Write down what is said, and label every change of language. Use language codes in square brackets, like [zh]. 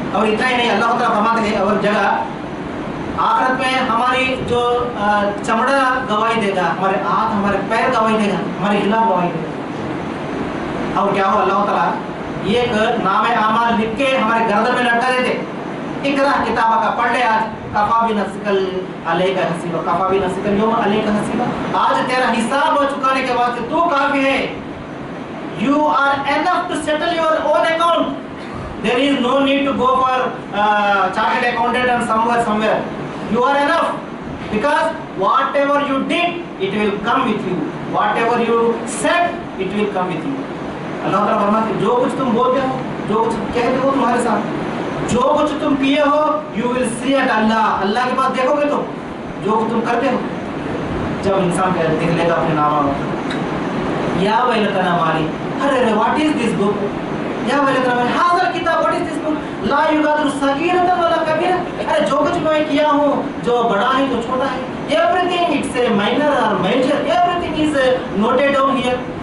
[hi] और इतना ही नहीं, अल्लाह ताला फरमाते हैं और जगह आखिरत में हमारी जो चमड़ा गवाही देगा, हमारे हाथ हमारे पैर गवाही देगा, हमारे खिलाफ गवाही देगा। और क्या हो, अल्लाह ताला एक नामे आमाल लिख के हमारे गर्दन में लटका देते, इकरा किताबा का पढ़ ले आज, कफा भी नस्कल अलैका हसीबा, कफा भी नस्कल यौम अलैका हसीबा, आज तेरा हिसाब हो चुकाने के वास्ते तू काफी है। [en] You are enough to settle your own account. There is no need to go for chartered accountant and somewhere. You are enough because whatever you did, it will come with you. Whatever you said, it will come with you. [hi] अल्लाह ताला फरमाते जो कुछ तुम बोलते हो, जो कुछ कहते हो तुम्हारे साथ, जो कुछ तुम किए हो, [en] you will see at Allah. [hi] अल्लाह के पास देखोगे तुम जो कुछ तुम करते हो। जब इंसान देख लेगा अपने नामा, या वैलतना माली, [en] अरे what is this book, [hi] या वैलतना माली हाज़िल किताब, व्हाट इज दिस बुक, ला युगादिरु सगीरतन वला कबीरा, अरे जो कुछ मैं किया हूँ, जो बड़ा है जो छोटा है, [en] Everything it's a minor और major, everything is noted down here.